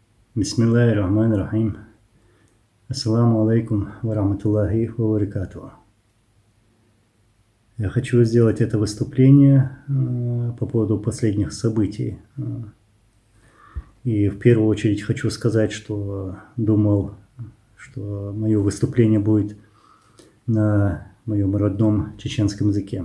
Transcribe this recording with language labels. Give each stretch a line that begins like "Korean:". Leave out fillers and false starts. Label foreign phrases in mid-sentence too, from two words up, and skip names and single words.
Arabic: بسم الله الرحمن الرحيم. السلام عليكم ورحمة الله وبركاته.
Russian: Я хочу сделать это выступление по поводу последних событий. И в первую очередь хочу сказать, что думал, что мое выступление будет на моем родном чеченском языке.